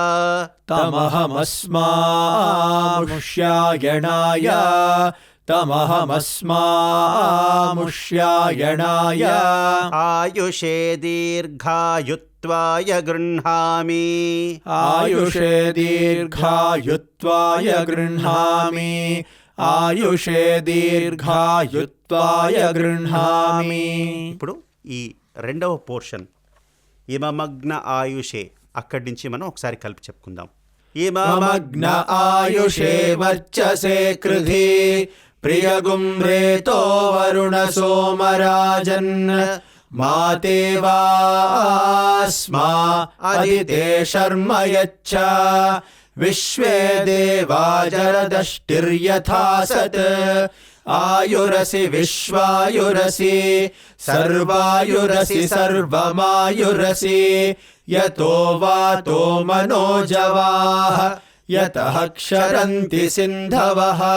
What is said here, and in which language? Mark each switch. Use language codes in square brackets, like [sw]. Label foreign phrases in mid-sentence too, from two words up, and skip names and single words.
[sa] तमहमस्मामुष्यायणाय तमहमस्मामुष्यायणाय आयुषे दीर्घायुत्वाय गृह्णामि आयुषे दीर्घायुत्वाय गृह्णामि आयुषे दीर्घायुत्वाय गृह्णामि [te] ఇప్పుడు ఈ రెండవ పోర్షన్ [sa] ఇమమగ్న ఆయుషే [te] అక్కడి నుంచి మనం ఒకసారి కలిపి చెప్పుకుందాం. [sa] इममग्न आयुषे वर्चसे कृधि प्रियगुम्रेतो वरुण सोमराजन् मातेवास्मा अदिते शर्म यच्छ विश्वे देवा जरदष्टिर्यथा सत् आयुरसि विश्वायुरसि सर्वायुरसि सर्वमायुरसि यतो वातो मनोजवाः यतः क्षरन्ति सिन्धवः